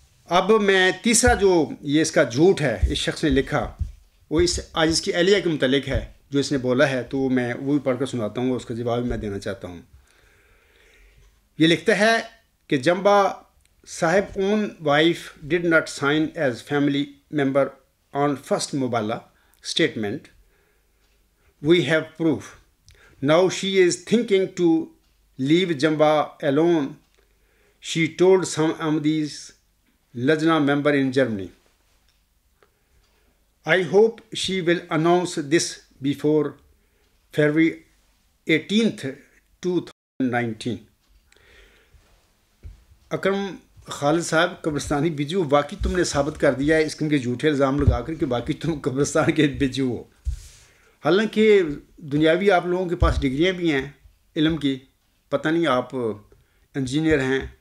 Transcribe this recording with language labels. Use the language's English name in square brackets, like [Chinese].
[Urdu] اب میں تیسرا جو یہ اس کا جھوٹ ہے اس شخص نے لکھا، وہ آج اس کی اہلیہ کے متعلق ہے جو اس نے بولا ہے، تو میں وہ بھی پڑھ کر سناتا ہوں اور اس کا جواب بھی میں دینا چاہتا ہوں۔ یہ لکھتا ہے کہ جمبا صاحب [English] own wife did not sign as family member on first Mubala statement. We have proof. Now she is thinking to leave Jamba alone. She told some Ahmadis Lajna member in Germany. I hope she will announce this before February 18th, 2019. [Urdu] اکرم خالد صاحب قبرستانی بجو، باقی تم نے ثابت کر دیا ہے اس قسم کے جھوٹے الزام لگا کر کہ باقی تم قبرستان کے بجو ہو، حالانکہ دنیاوی آپ لوگوں کے پاس ڈگریاں بھی ہیں علم کی، پتہ نہیں آپ انجینئر ہیں،